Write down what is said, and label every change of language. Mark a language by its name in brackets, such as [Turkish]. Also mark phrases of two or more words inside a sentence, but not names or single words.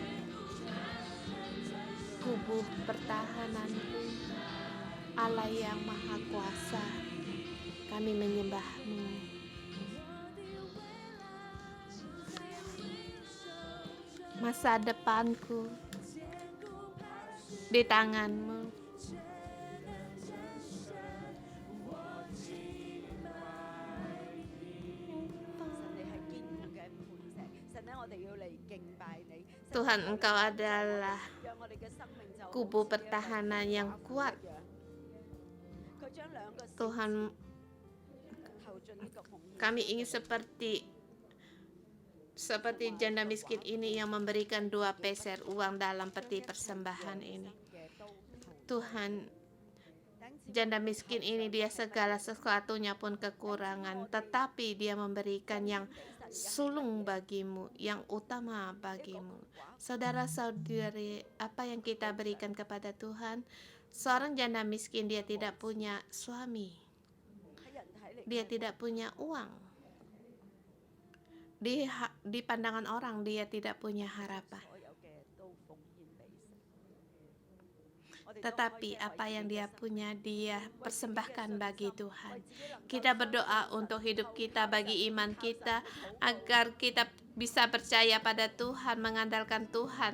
[Indonesian] Kubu pertahananku, Allah yang Maha Kuasa, kami menyembah-Mu. Masa depanku di tangan-Mu. [Cantonese] 你係堅固嘅磐石，神咧，我哋要嚟敬拜你。 [Indonesian] Tuhan, Engkau adalah [Cantonese] 讓我哋嘅生命就 [Indonesian] kubu pertahanan yang kuat. [Cantonese] 佢將兩個 [Indonesian] Tuhan, [Cantonese] 投進呢個紅葉。 [Indonesian] kami ingin seperti janda miskin ini yang memberikan 2 peser uang dalam peti persembahan ini. Tuhan, janda miskin ini dia segala sesuatunya pun kekurangan, tetapi dia memberikan yang sulung bagimu, yang utama bagimu. Saudara-saudari, apa yang kita berikan kepada Tuhan? Seorang janda miskin, dia tidak punya suami, [Cantonese] 喺人睇嚟， [Indonesian] dia tidak punya uang. Di pandangan orang dia tidak punya harapan. [Cantonese] 所有嘅都奉獻俾神。我哋都 [Indonesian] Tetapi [Cantonese] 可以 [Indonesian] apa [Cantonese] 為 [Indonesian] yang [Cantonese] 自己 [Indonesian] dia [Cantonese] 嘅生 [Indonesian] punya dia [Cantonese] 為自己嘅 [Indonesian] persembahkan [Cantonese] 信 [Indonesian] bagi [Cantonese] 心 [Indonesian] Tuhan. [Cantonese] 為自己能夠 [Indonesian] Kita [Cantonese] 相 [Indonesian] berdoa [Cantonese] 信 [Indonesian] untuk hidup [Cantonese] 靠 [Indonesian] kita, [Cantonese] 靠 [Indonesian] bagi [Cantonese] 神 [Indonesian] iman [Cantonese] 靠 [Indonesian] kita, [Cantonese] 神去禱告 [Indonesian] agar kita bisa percaya pada Tuhan, mengandalkan Tuhan.